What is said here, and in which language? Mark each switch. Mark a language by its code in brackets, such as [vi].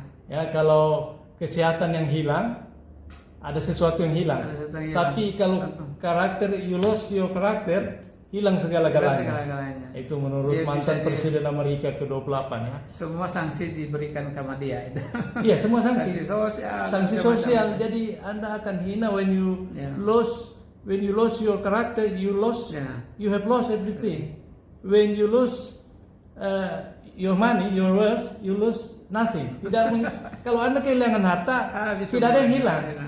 [id] Ya, kalau kesehatan yang hilang, ada sesuatu yang hilang. Tapi kalau karakter, [en] you lost your karakter, [id] hilang segala-galanya. Itu menurut mantan Presiden Amerika ke-28 ya. Semua sanksi diberikan sama dia itu. Iya, semua sanksi. Sanksi sosial. Jadi Anda akan hina [en] when you lose your character, you have lost everything. When you lose your money, your wealth, you lose nothing. [id] Kalau Anda kehilangan harta, tidak ada yang hilang.